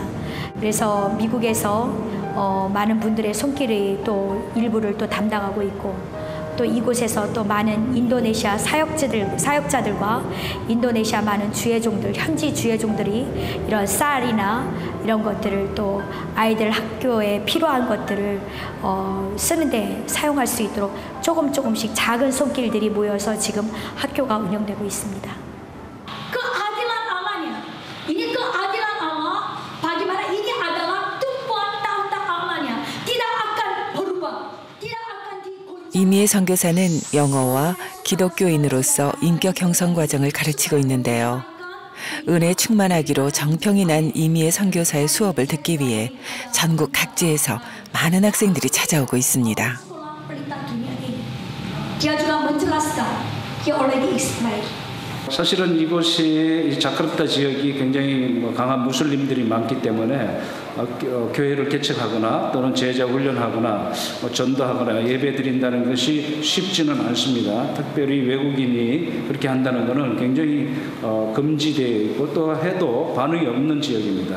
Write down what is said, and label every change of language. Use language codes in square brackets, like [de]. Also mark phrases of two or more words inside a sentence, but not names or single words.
[ko] 그래서 미국에서 많은 분들의 손길이 또 일부를 또 담당하고 있고 또 이곳에서 또 많은 인도네시아 사역자들과 인도네시아 많은 주회종들, 현지 주회종들이 이런 쌀이나 이런 것들을 또 아이들 학교에 필요한 것들을 쓰는데 사용할 수 있도록 조금씩 작은 손길들이 모여서 지금 학교가 운영되고 있습니다. [id] Keadilan Allahnya. Ini keadilan Allah. Bagaimana ini adalah tumpuan tahta Allahnya. Tidak akan berubah. Tidak akan digoncang. [ko] 이미의 선교사는 영어와 기독교인으로서 인격 형성 과정을 가르치고 있는데요. 은혜 충만하기로 정평이 난 이미의 선교사의 수업을 듣기 위해 전국 각지에서 많은 학생들이 찾아오고 있습니다. [id] Dia juga menjelaskan. [en] He already explained. [ko] 사실은 이곳이 자카르타 지역이 굉장히 강한 무슬림들이 많기 때문에 교회를 개척하거나 또는 제자 훈련하거나 전도하거나 예배 드린다는 것이 쉽지는 않습니다. 특별히 외국인이 그렇게 한다는 것은 굉장히 금지되어 있고 또 해도 반응이 없는 지역입니다.